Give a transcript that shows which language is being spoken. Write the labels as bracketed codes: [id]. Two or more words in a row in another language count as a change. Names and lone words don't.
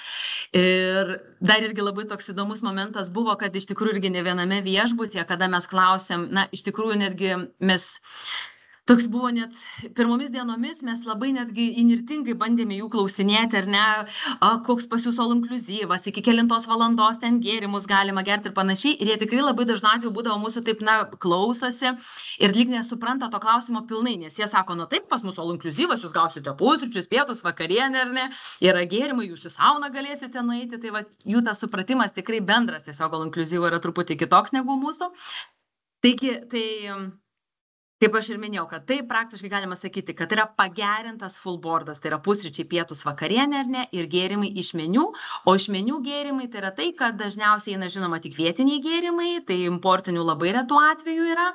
[lt] Ir dar irgi labai toks įdomus momentas buvo, kad iš tikrųjų irgi ne viename viešbutyje, kada mes klausėm, na, iš tikrųjų netgi mes... Toks buvo net pirmomis dienomis, mes labai netgi įnirtingai bandėme jų klausinėti, ar ne, koks pas jūs [en] all inclusive, [lt] iki kelintos valandos ten gėrimus galima gerti ir panašiai. Ir jie tikrai labai dažnu atveju būdavo mūsų taip, na, klausosi ir lyg nesupranta to klausimo pilnai, nes jie sako, nu taip, pas mūsų [en] all inclusive, [lt] jūs gausite pusryčius, pietus, vakarienę, ar ne, yra gėrimai, jūs į sauną galėsite nueiti, tai va, jų tas supratimas tikrai bendras, tiesiog [en] all inclusive [lt] yra truputį kitoks negu mūsų. Taigi, Kaip aš ir minėjau, kad tai praktiškai galima sakyti, kad yra pagerintas [en] full boardas, [lt] tai yra pusryčiai, pietus, vakarienė ar ne, ir gėrimai iš meniu, o iš meniu gėrimai tai yra tai, kad dažniausiai eina žinoma tik vietiniai gėrimai, tai importinių labai retų atveju yra.